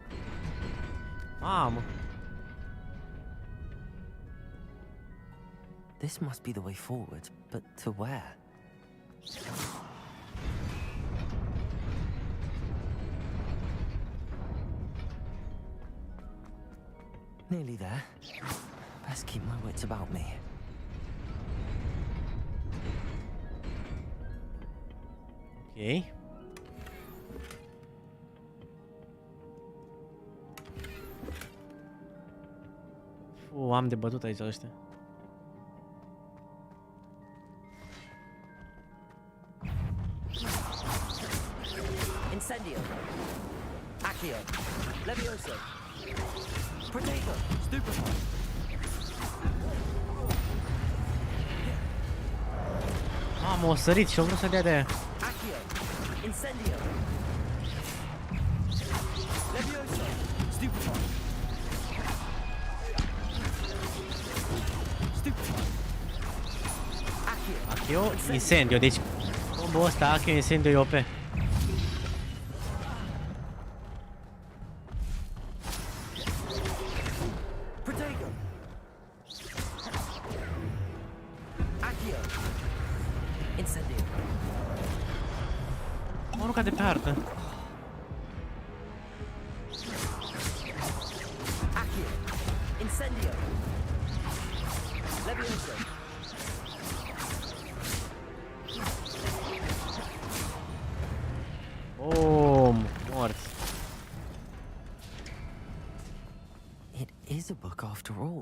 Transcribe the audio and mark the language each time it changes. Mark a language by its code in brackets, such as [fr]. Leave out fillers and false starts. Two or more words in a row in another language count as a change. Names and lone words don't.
[ro] Mamă. [en] This must be the way forward, but to where? Nearly there. Best keep my wits about me. [ro] Ok. Am de bătut aici ăștia. Incendio. Accio. Levioso. Protego. Stupefy. Mamă, o sărit și-o vrut să dea de aia. Accio. Incendio. Levioso. Stupefy. Stupefy. Accio. Accio, incendio, deci combo ăsta, Accio, incendio e OP. Protego. Accio. Incendio. Mă urcat de pe hartă. Accio. Incendio. Levioso. Mort. [en] It is a book after all.